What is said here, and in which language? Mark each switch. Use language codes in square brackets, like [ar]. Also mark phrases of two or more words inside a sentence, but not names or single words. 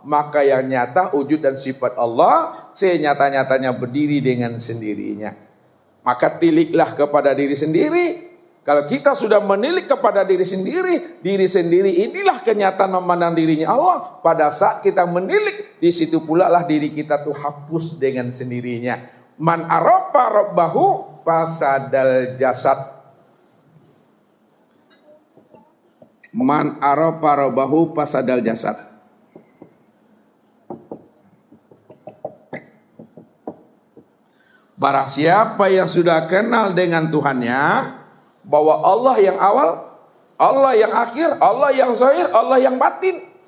[id] Maka yang nyata wujud dan sifat Allah senyata-nyatanya berdiri dengan sendirinya. Maka tiliklah kepada diri sendiri. Kalau kita sudah menilik kepada diri sendiri inilah kenyataan memandang dirinya Allah. Pada saat kita menilik, di situ pula lah diri kita tuh hapus dengan sendirinya. [ar] من عرف ربه فسد الجسد. من عرف ربه فسد الجسد. [id] Barang siapa yang sudah kenal dengan Tuhannya, bahwa Allah yang awal, Allah yang akhir, Allah yang zahir, Allah yang batin.